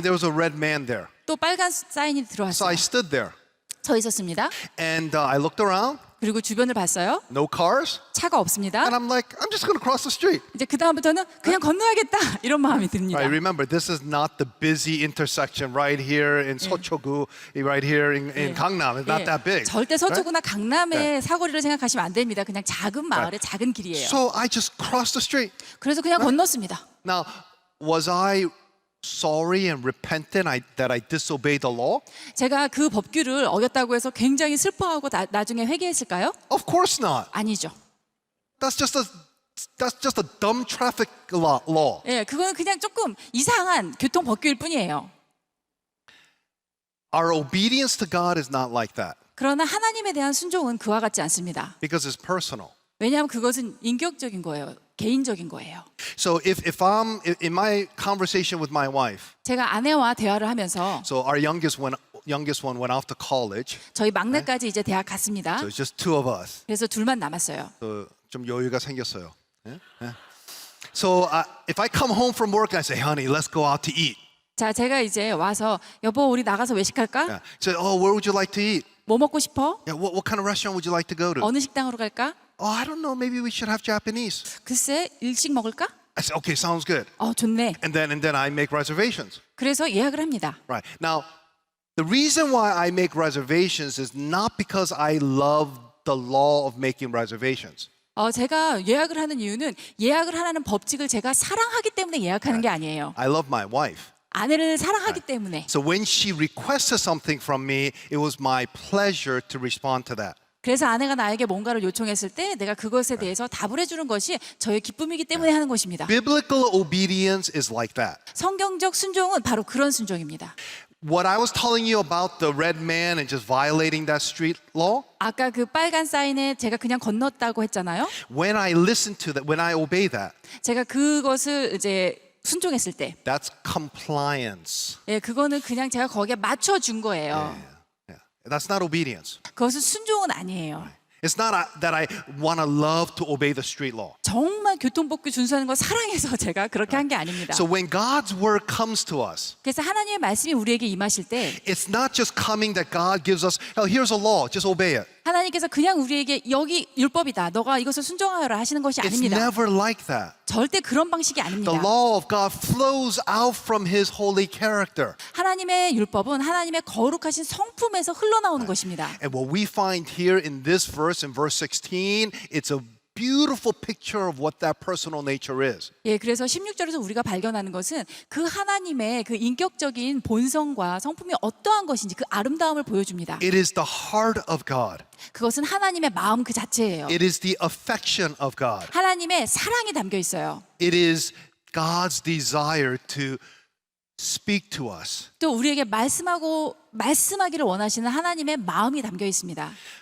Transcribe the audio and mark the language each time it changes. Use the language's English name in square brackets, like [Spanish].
[English] And there was a red man there. [Korean] 또 빨간 사인이 [English] So [Korean] 들어왔어요. [English] I stood there. [Korean] 서 있었습니다. [English] And I looked around, [Korean] 그리고 주변을 봤어요. [English] no cars. [Korean] 차가 없습니다. [English] And I'm like, I'm just gonna cross the street. [Korean] 이제 그 다음부터는 그냥 건너야겠다 이런 마음이 듭니다. [English] Right, remember, this is not the busy intersection right here in Seochogu, right here in Gangnam. It's not that big. [Korean] 절대 서초구나 강남의 사거리를 생각하시면 안 됩니다. 그냥 작은 마을의 작은 길이에요. [English] So I just crossed the street. [Korean] 그래서 그냥 건넜습니다. [English] Now, was I sorry and repentant that I disobeyed the law? [Korean] 제가 그 법규를 어겼다고 해서 굉장히 슬퍼하고 나중에 회개했을까요? [English] Of course not. [Korean] 아니죠. [English] That's just a dumb traffic law. [Korean] 예, 그거는 그냥 조금 이상한 교통 법규일 뿐이에요. [English] Our obedience to God is not like that [Korean] 그러나 하나님에 대한 순종은 그와 같지 않습니다. [English] because it's personal. [Korean] 왜냐하면 그것은 인격적인 거예요. 개인적인 거예요. [English] So if I'm in my conversation with my wife, [Korean] 제가 아내와 대화를 하면서 [English] so our youngest one went off to college. [Korean] 저희 막내까지 이제 대학 갔습니다. [English] So it's just two of us. [Korean] 그래서 둘만 남았어요. So 좀 여유가 생겼어요. 예? 예. [English] So if I come home from work, I say, honey, let's go out to eat. [Korean] 자, 제가 이제 와서 여보 우리 나가서 외식할까? [English] Yeah. So, oh, where would you like to eat? [Korean] 뭐 먹고 싶어? [English] Yeah, what kind of restaurant would you like to go to? [Korean] 어느 식당으로 갈까? [English] Oh, I don't know. Maybe we should have Japanese. [Korean] 글쎄 일식 먹을까? [English] I said, okay, sounds good. [Korean] 좋네. [English] And then I make reservations. [Korean] 그래서 예약을 합니다. [English] Right. Now, the reason why I make reservations is not because I love the law of making reservations. [Korean] 제가 예약을 하는 이유는 예약을 하라는 법칙을 제가 사랑하기 때문에 예약하는 게 아니에요. [English] I love my wife. [Korean] 아내를 사랑하기 때문에. [English] So when she requested something from me, it was my pleasure to respond to that. [Korean] 그래서 아내가 나에게 뭔가를 요청했을 때 내가 그것에 대해서 답을 해주는 것이 저의 기쁨이기 때문에 하는 것입니다. [English] Biblical obedience is like that. [Korean] 성경적 순종은 바로 그런 순종입니다. [English] What I was telling you about the red man and just violating that street law, [Korean] 아까 그 빨간 사인에 제가 그냥 건넜다고 했잖아요. [English] when I listen to that, when I obey that, [Korean] 제가 그것을 이제 순종했을 때, [English] that's compliance. [Korean] 그거는 그냥 제가 거기에 맞춰준 거예요. [English] Yeah. That's not obedience. [Korean] 그것은 순종은 아니에요. [English] It's not that I want to love to obey the street law. [Korean] 정말 교통법규 준수하는 걸 사랑해서 제가 그렇게 한 게 아닙니다. [English] So when God's word comes to us, [Korean] 그래서 하나님의 말씀이 우리에게 임하실 때 [English] it's not just coming that God gives us, oh, here's a law, just obey it. [Korean] 하나님께서 그냥 우리에게 여기 율법이다. 너가 이것을 순종하여라 하시는 것이 [English] It's [Korean] 아닙니다. [English] never like that. [Korean] 절대 그런 방식이 [English] The [Korean] 아닙니다. [English] law of God flows out from His holy character. [Korean] 하나님의 율법은 하나님의 거룩하신 성품에서 흘러나오는 것입니다. [English] And what we find here in this verse, in verse 16, it's a beautiful picture of what that personal nature is. [Korean] 예, 그래서 16절에서 우리가 발견하는 것은 그 하나님의 그 인격적인 본성과 성품이 어떠한 것인지 그 아름다움을 보여줍니다. [English] It is the heart of God. [Korean] 그것은 하나님의 마음 그 자체예요. [English] It is the affection of God. [Korean] 하나님의 사랑이 담겨 있어요. [English] It is God's desire to speak to us. [Korean] 또 우리에게 말씀하기를 원하시는 하나님의 마음이 담겨 있습니다.